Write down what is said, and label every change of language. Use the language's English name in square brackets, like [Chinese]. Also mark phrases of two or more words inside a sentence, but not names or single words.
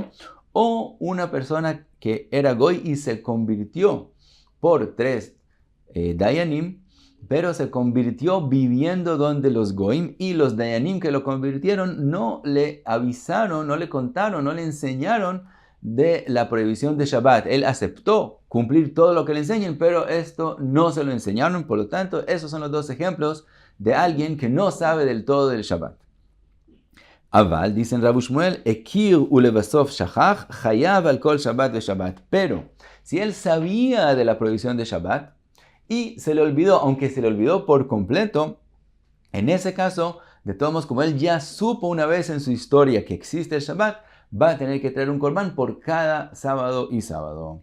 [Spanish] O una persona que era goy y se convirtió por 3 dayanim, pero se convirtió viviendo donde los goim, y los dayanim que lo convirtieron no le avisaron, no le contaron, no le enseñaron de la prohibición de Shabbat. Él aceptó cumplir todo lo que le enseñan, pero esto no se lo enseñaron. Por lo tanto, esos son los 2 ejemplos de alguien que no sabe del todo del Shabbat. [Hebrew] Aval, dicen Rav Shmuel, הכיר ולבסוף שכח חייב על כל שבת ושבת. [Spanish] Pero si él sabía de la prohibición de Shabbat y se le olvidó, aunque se le olvidó por completo, en ese caso, de todos modos, como él ya supo una vez en su historia que existe el Shabbat, va a tener que traer un corbán por cada sábado y sábado.